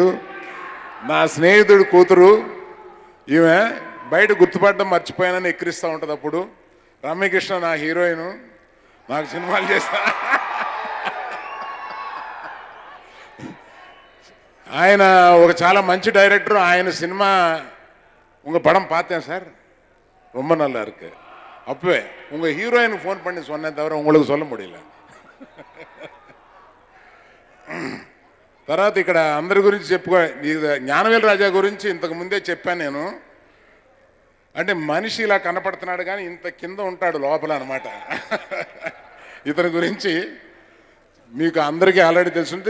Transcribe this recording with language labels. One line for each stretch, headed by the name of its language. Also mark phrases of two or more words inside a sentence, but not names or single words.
Telugu: నా స్నేహితుడు కూతురు ఈమె బయట గుర్తుపడడం మర్చిపోయానని ఎక్కిరిస్తూ ఉంటుంది. అప్పుడు రమ్యకృష్ణ నా హీరోయిన్, నాకు సినిమాలు చేస్తా. ఆయన ఒక చాలా మంచి డైరెక్టర్. ఆయన సినిమా
Tamil: உங்கள் படம் பார்த்தேன் சார், ரொம்ப நல்லா இருக்கு. அப்பவே உங்கள் ஹீரோயினுக்கு ஃபோன் பண்ணி சொன்னேன் தவிர உங்களுக்கு சொல்ல முடியல.
Telugu: తర్వాత ఇక్కడ అందరి గురించి జ్ఞానవేల్ రాజా గురించి ఇంతకు ముందే చెప్పాను నేను. అంటే మనిషి ఇలా కనపడుతున్నాడు కానీ ఇంత కింద ఉంటాడు లోపల అన్నమాట. ఇతని గురించి మీకు అందరికీ ఆల్రెడీ తెలుసుంది.